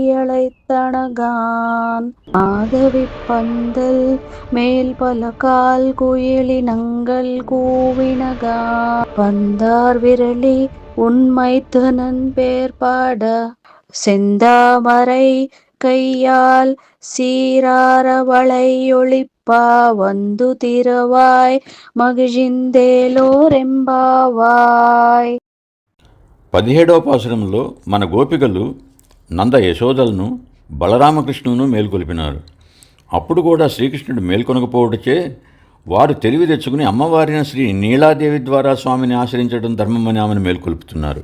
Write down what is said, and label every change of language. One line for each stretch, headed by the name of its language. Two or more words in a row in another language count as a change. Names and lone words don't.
Tamil: அழைத்தனகான் மாதவி பந்தல் மேல் பலகால் குயிலினங்கள் கூவினகா பந்தார் விரலி உன்மைத்தனன் பேர் பாட செந்தாமரை கையால் சீராரவளை ஒளிப்பா வந்து திரவாய் మగిజిందేలోరెంబావాయ్.
Telugu: 17వ పాసురంలో మన గోపికలు నంద యశోదలను బలరామకృష్ణును మేల్కొల్పినారు. అప్పుడు కూడా శ్రీకృష్ణుడు మేల్కొనకపోవటచే వారు తెలివి తెచ్చుకుని అమ్మవారిన శ్రీ నీలాదేవి ద్వారా స్వామిని ఆశ్రయించడం ధర్మమని ఆమెను మేల్కొల్పుతున్నారు.